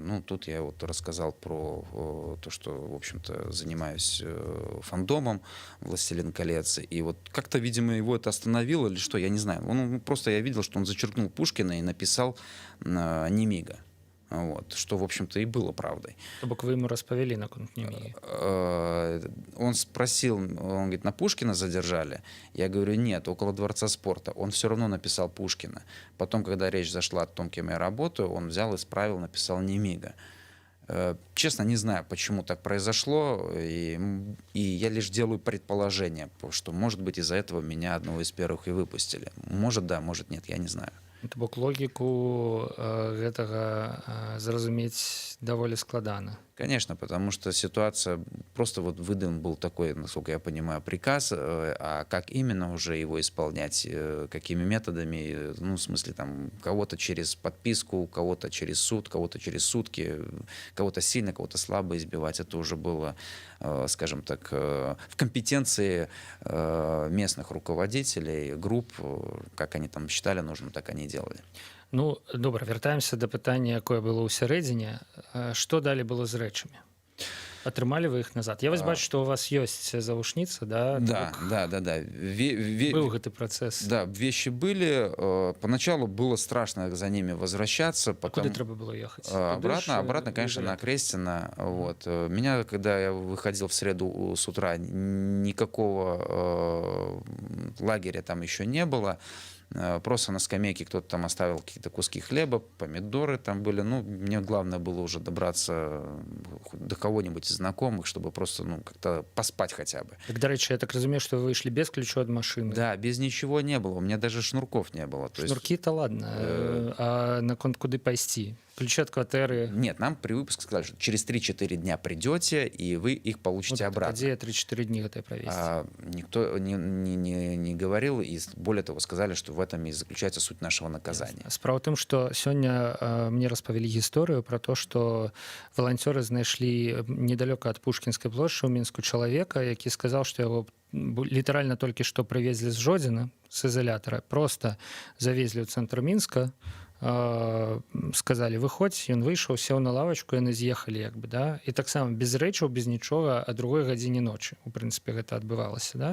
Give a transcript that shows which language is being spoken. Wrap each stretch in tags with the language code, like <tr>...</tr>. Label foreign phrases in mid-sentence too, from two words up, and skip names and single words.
<ru>Ну, тут я вот рассказал про то, что, в общем-то, занимаюсь фандомом «Властелин колец». И вот как-то, видимо, его это остановило или что, я не знаю. Просто я видел, что он зачеркнул Пушкина и написал Немига. Вот, что, в общем-то, и было правдой.</ru> <be>То бок вы ему распавялі наконт Немігі?</be> <ru>Он спросил, он говорит, на Пушкина задержали? Я говорю, нет, около Дворца спорта. Он все равно написал Пушкина. Потом, когда речь зашла о том, кем я работаю, он взял, исправил, написал Немига. Честно, не знаю, почему так произошло, и я лишь делаю предположение, что, может быть, из-за этого меня одного из первых и выпустили. Может, да, может, нет, я не знаю.</ru> <be>То бок логіку гэтага зразумець даволі складана.</be> <ru>Конечно, потому что ситуация, просто вот выдан был такой, насколько я понимаю, приказ, а как именно уже его исполнять, какими методами, ну, в смысле, там, кого-то через подписку, кого-то через суд, кого-то через сутки, кого-то сильно, кого-то слабо избивать, это уже было, скажем так, в компетенции местных руководителей, групп, как они там считали нужным, так они и делали.</ru> <be>Ну, добра, вяртаемся да пытання, якое было ў сярэдзіне. Што далі было з рэчамі? Атрымалі вы іх назад? Я вось бачу, што у вас ёсць завушніца, да?</be> <ru>Да, да.</ru> <be>Быў гэты працэс.</be> <ru>Да, вещи были. Поначалу было страшно за ними возвращаться.</ru> <be>Куды трэба было ехаць?</be> <ru>Обратно, конечно, на Крестина. Вот. Меня, когда я выходил в среду с утра, никакого лагеря там еще не было. Просто на скамейке кто-то там оставил какие-то куски хлеба, помидоры там были. Ну, мне главное было уже добраться до кого-нибудь из знакомых, чтобы просто, ну, как-то поспать хотя бы. Так,</ru> <uk>до речі,</uk> <ru>я так разумею, что вы вышли без ключа от машины. Да, без ничего не было. У меня даже шнурков не было.</ru> <be>То</be> <ru>Шнурки-то ладно.</ru> <be>А наконт куды пайсці?</be> <ru>Ключи от кватэры? Нет, нам при выпуске сказали, что через 3-4 дня придете, и вы их получите обратно.</ru> <be>Где 3-4 дні гэтай правесці?</be> <ru>Никто не говорил, и более того, сказали, что в этом и заключается суть нашего наказания.</ru> <be>Справа ў тым, што сёння мне распавялі гісторыю</be> <ru>про то,</ru> <be>што валанцёры знайшлі недалёка ад Пушкінскай плошчы ў Мінску чалавека, які сказаў, што яго літаральна толькі што прывезлі з Жодзіна, з ізалятара, просто завезлі ў цэнтр Мінска, сказали выходзь, ён выйшаў, сеў на лавачку, яны з'ехалі як бы, да, і таксама без рэчаў, без нічога, а другой гадзіне ночы у прынцыпе гэта адбывалася, да.</be>